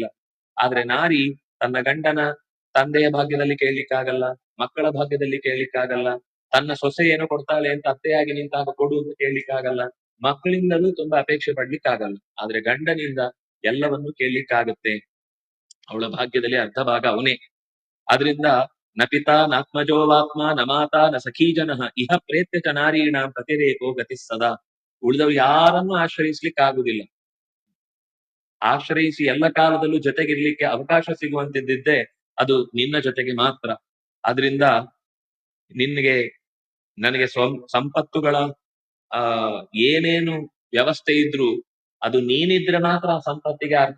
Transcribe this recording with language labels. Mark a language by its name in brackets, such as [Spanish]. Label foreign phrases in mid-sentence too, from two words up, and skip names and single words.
[Kannada] ಆದ್ರೆ ನಾರಿ ತನ್ನ ಗಂಡನ ತಂದೆಯ ಭಾಗ್ಯದಲ್ಲಿ ಕೇಳಲಿಕ್ಕಾಗಲ್ಲ, ಮಕ್ಕಳ ಭಾಗ್ಯದಲ್ಲಿ ಕೇಳಲಿಕ್ಕಾಗಲ್ಲ, ತನ್ನ ಸೊಸೆ ಏನೋ ಕೊಡ್ತಾಳೆ ಅಂತ ಅತ್ತೆಯಾಗಿ ನಿಂತಾಗ ಕೊಡುವುದು ಕೇಳಲಿಕ್ಕಾಗಲ್ಲ, ಮಕ್ಕಳಿಂದಲೂ ತುಂಬಾ ಅಪೇಕ್ಷೆ ಪಡ್ಲಿಕ್ಕಾಗಲ್ಲ. ಆದ್ರೆ ಗಂಡನಿಂದ ಎಲ್ಲವನ್ನೂ ಕೇಳಲಿಕ್ಕಾಗತ್ತೆ. ಅವಳ ಭಾಗ್ಯದಲ್ಲಿ ಅರ್ಧ ಭಾಗ ಅವನೇ. ಆದ್ರಿಂದ [Sanskrit] ನ ಪಿತಾ ನಾತ್ಮಜೋವಾತ್ಮ ನ ಮಾತಾ ನ ಸಖೀಜನಃ ಇಹ ಪ್ರೇತ್ಯ ಚ ನಾರೀಣ ಪ್ರತಿರೇಕೋ ಗತಿ ಸದಾ. [Kannada] ಉಳಿದವರು ಯಾರನ್ನು ಆಶ್ರಯಿಸ್ಲಿಕ್ಕೆ ಆಗುದಿಲ್ಲ. ಆಶ್ರಯಿಸಿ ಎಲ್ಲ ಕಾಲದಲ್ಲೂ ಜೊತೆಗಿರ್ಲಿಕ್ಕೆ ಅವಕಾಶ ಸಿಗುವಂತಿದ್ದಿದ್ದೆ ಅದು ನಿನ್ನ ಜೊತೆಗೆ ಮಾತ್ರ. ಆದ್ರಿಂದ ನಿನ್ಗೆ ನನಗೆ ಸಂಪತ್ತುಗಳ ಏನೇನು ವ್ಯವಸ್ಥೆ ಇದ್ರು ಅದು ನೀನಿದ್ರೆ ಮಾತ್ರ ಆ ಸಂಪತ್ತಿಗೆ ಅರ್ಥ.